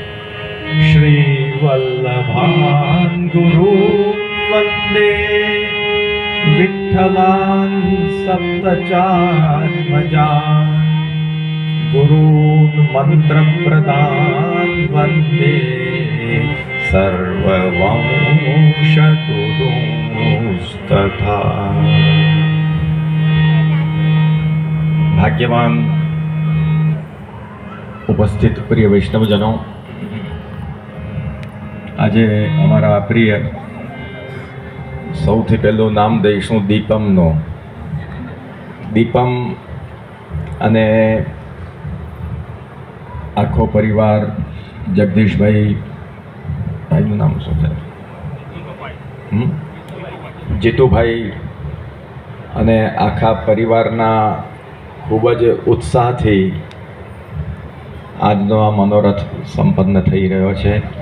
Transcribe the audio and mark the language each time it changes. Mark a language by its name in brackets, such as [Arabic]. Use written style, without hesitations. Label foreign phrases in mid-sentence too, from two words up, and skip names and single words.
[Sanskrit] श्रीवल्लभान् गुरून् वन्दे विठ्ठलान् सप्तचार्मजान् गुरून् मन्त्रप्रदान् वन्दे सर्ववंशगुरूंस्तथा। [Hindi] भाग्यवान उपस्थित प्रिय वैष्णवजनों, [Gujarati] આજે અમારા પ્રિય સૌથી પહેલું નામ દઈશું દીપમનો. દીપમ અને આખો પરિવાર, જગદીશભાઈ, ભાઈનું નામ શું છે, જીતુભાઈ, અને આખા પરિવારના ખૂબ જ ઉત્સાહથી આજનો આ મનોરથ સંપન્ન થઈ રહ્યો છે.